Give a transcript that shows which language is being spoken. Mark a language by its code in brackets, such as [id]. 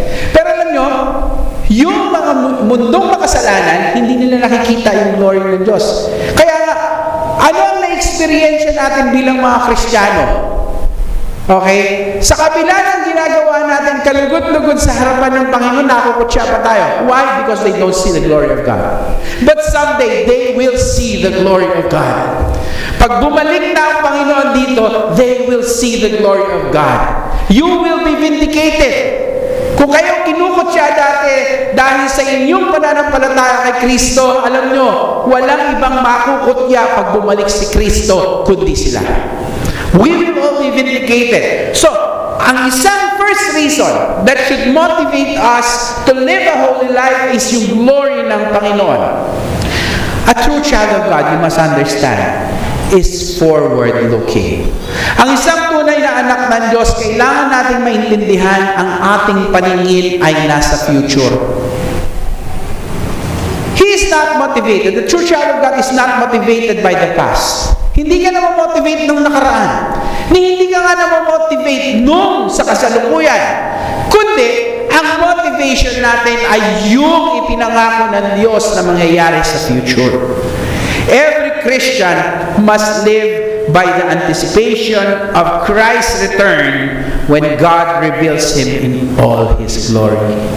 [tl] Pero alam nyo, yung mga mundong makasalanan, hindi nila nakikita yung glory ng Diyos. Kaya nga, ano ang na-experience natin bilang mga Kristiyano? Okay? Sa kabila ng ginagawa natin, kalugod-lugod sa harapan ng Panginoon, nakukutya pa tayo. [en] Why? Because they don't see the glory of God. But someday, they will see the glory of God. [tl] Pag bumalik na ang Panginoon dito, [en] they will see the glory of God. You will be vindicated. [tl] Kung kayo kinukutya dati dahil sa inyong pananampalataya kay Kristo, alam nyo, walang ibang makukutya pag bumalik si Kristo, kundi sila. [en] We will all be vindicated. So, [tl] ang isang [en] first reason that should motivate us to live a holy life is [tl] yung [en] glory [tl] ng Panginoon. [en] A true child of God, you must understand, is forward-looking. [tl] Ang isang tunay na anak ng Diyos, kailangan natin maintindihan ang ating paningin ay nasa future. [en] He is not motivated. The true child of God is not motivated by the past. [tl] Hindi ka na motivate nung nakaraan. Hindi ka nga na motivate nung sa kasalukuyan. Kundi, ang motivation natin ay yung ipinangako ng Diyos na mangyayari sa future. [en] Every Christian must live by the anticipation of Christ's return when God reveals Him in all His glory.